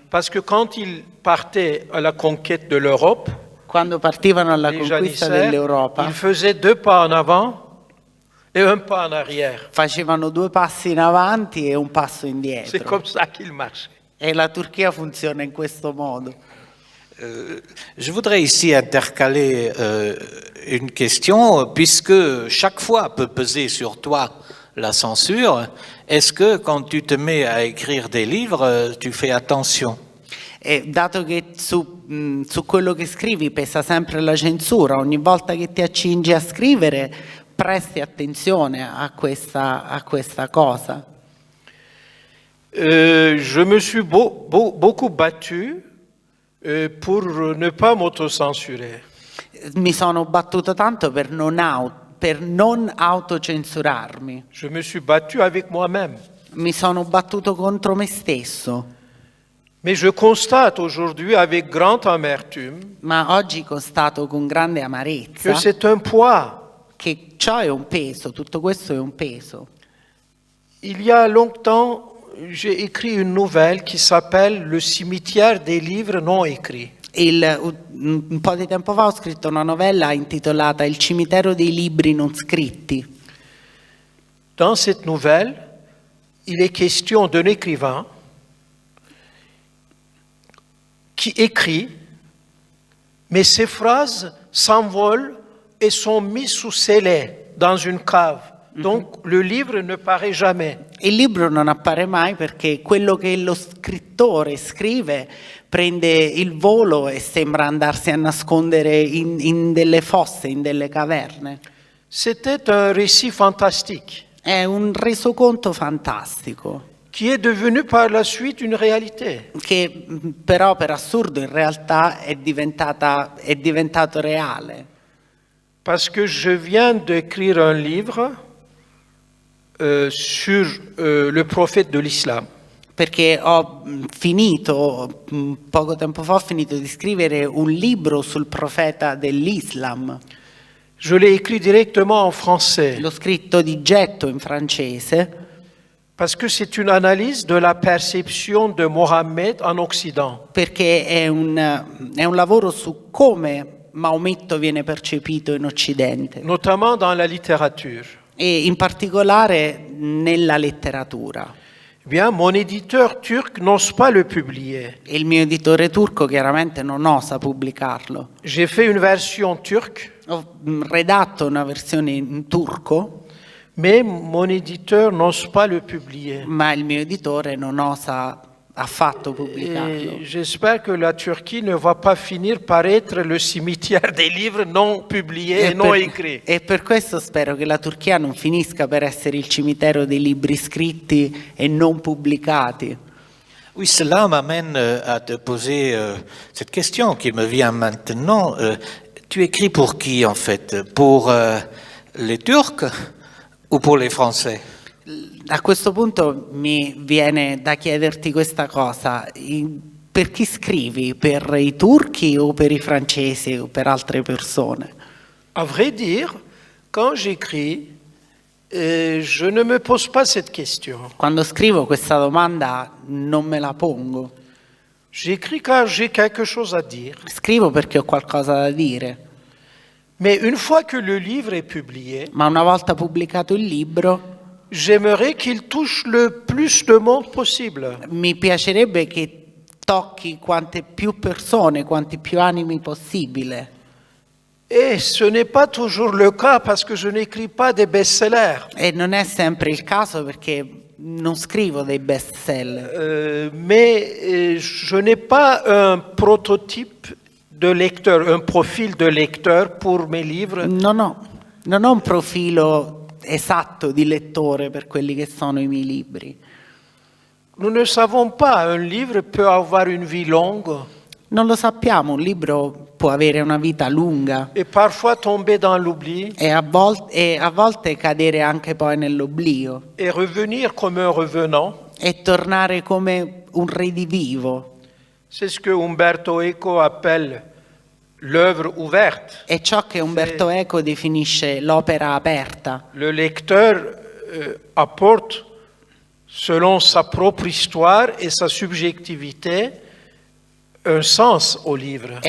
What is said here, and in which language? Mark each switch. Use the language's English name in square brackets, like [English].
[French] parce que quand ils partaient à la conquête de l'Europe, [Italian] Quando partivano alla [French] les [Italian] conquista [French] janissaires, [Italian] dell'Europa, [French] ils faisaient 2 pas en avant et 1 pas en arrière. [Italian] facevano 2 passi in avanti e un passo [French] C'est [Italian] indietro. [French] comme ça qu'ils marchaient. [Italian] E la Turchia funziona in questo modo. [French] Je voudrais ici intercaler une question, puisque chaque fois peut peser sur toi la censure. Est-ce que quand tu te mets à écrire des livres, tu fais attention? [Italian] E dato che su quello che scrivi pesa sempre la censura, ogni volta che ti accingi a scrivere presti attenzione a questa cosa. [French] Je me suis beaucoup battu pour ne pas m'autocensurer. [Italian] Mi sono battuto tanto per non autocensurarmi. [French] Je me suis battu avec moi-même. [Italian] Mi sono battuto contro me stesso. [French] Mais je constate aujourd'hui avec grande amertume [Italian] Ma oggi constato con grande amarezza [French] que c'est un poids. [Italian] che ciò è un peso, tutto questo è un peso. [French] Il y a longtemps, j'ai écrit une nouvelle qui s'appelle Le cimetière des livres non écrits. [Italian] Un po' di tempo fa ho scritto una novella intitolata Il cimitero dei libri non scritti. [French] Dans cette nouvelle, il est question d'un écrivain qui écrit, mais ses phrases s'envolent et sont mises sous scellé dans une cave. Donc le livre ne paraît jamais. [Italian] Il libro non appare mai perché quello che lo scrittore scrive prende il volo e sembra andarsi a nascondere in delle fosse, in delle caverne. [French] C'était un récit fantastique [Italian] È un resoconto fantastico [French] qui est devenu par la suite une réalité. [Italian] che però per assurdo in realtà è diventato reale. [French] Parce que je viens d'écrire un livre sur le prophète de l'islam. [Italian] Perché ho finito, poco tempo fa, ho finito di scrivere un libro sul profeta dell'Islam. [French] Je l'ai écrit directement en français [Italian] L'ho scritto di getto in francese [French] parce que c'est une analyse de la perception de Mohammed en Occident. [Italian] perché è un lavoro su come Maometto viene percepito in Occidente [French] Notamment dans la littérature. [Italian] e in particolare nella letteratura. [French] Eh bien, mon éditeur turc n'ose pas le publier. [Italian] E il mio editore turco chiaramente non osa pubblicarlo. [French] J'ai fait une version turque, [Italian] Ho redatto una versione in turco, [French] mais mon éditeur n'ose pas le publier. [Italian] ma il mio editore non osa affatto pubblicarlo. [French] Et j'espère que la Turquie ne va pas finir par être le cimetière des livres non publiés et non écrits. [Italian] E per questo spero che la Turchia non finisca per essere il cimitero dei libri scritti e non pubblicati. [French] Oui, cela m'amène à te poser cette question qui me vient maintenant. Tu écris pour qui en fait? Pour les Turcs ou pour les Français? [Italian] A questo punto mi viene da chiederti questa cosa. Per chi scrivi? Per i turchi o per i francesi o per altre persone? [French] À vrai dire, quand j'écris, je ne me pose pas cette question. [Italian] Quando scrivo questa domanda non me la pongo. [French] J'écris car j'ai quelque chose à dire. [Italian] Scrivo perché ho qualcosa da dire. [French] Mais une fois que le livre est publié, [Italian] Ma una volta pubblicato il libro, [French] j'aimerais qu'il touche le plus de monde possible. [Italian] mi piacerebbe che tocchi quante più persone, quanti più animi possibile. [French] Et ce n'est pas toujours le cas parce que je n'écris pas des best-sellers. [Italian] E non è sempre il caso perché non scrivo dei best seller. [French] Mais je n'ai pas un prototype de lecteur, un profil de lecteur pour mes livres. [Italian] Non ho un profilo esatto di lettore per quelli che sono i miei libri. [French] Nous ne savons pas, un livre peut avoir une vie longue [Italian] Non lo sappiamo, un libro può avere una vita lunga [French] et parfois tomber dans l'oubli [Italian] e a volte cadere anche poi nell'oblio [French] et revenir comme un revenant. [Italian] e tornare come un redivivo. [French] C'est ce que Umberto Eco appelle l'œuvre ouverte. [Italian] È ciò che Umberto Eco definisce l'opera aperta. [French] Le lecteur apporte, selon sa propre histoire et sa subjectivité, un sens au livre.